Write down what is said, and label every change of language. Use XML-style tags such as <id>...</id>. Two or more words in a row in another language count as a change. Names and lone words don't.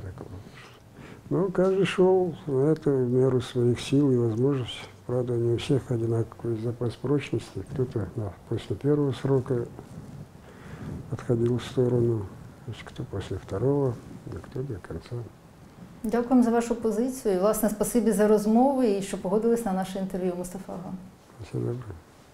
<ru>Такого. Но каждый шел на это в меру своих сил и возможностей. Правда, не у всех одинаковый запас прочности. Кто-то после первого срока отходил в сторону, кто после второго, а кто до конца.</ru> <uk>Дякуємо за вашу позицію. І, власне, спасибі за розмови і що погодились на наше інтерв'ю, Мустафа Ага. Все добре.</uk>